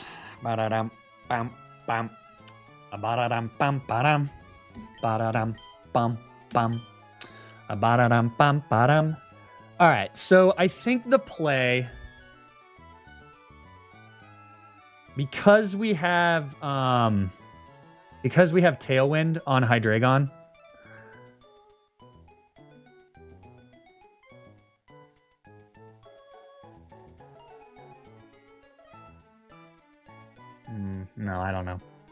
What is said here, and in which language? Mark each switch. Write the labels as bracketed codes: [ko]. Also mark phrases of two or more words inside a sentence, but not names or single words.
[en] Ba-da-dum, bam, bam. Ba-da-dum, bam, ba-dum. Ba-da-dum, bam, bam. Ba-da-dum, bam, ba-dum. All right, so I think the play, because we have Tailwind on Hydreigon, no, I don't know.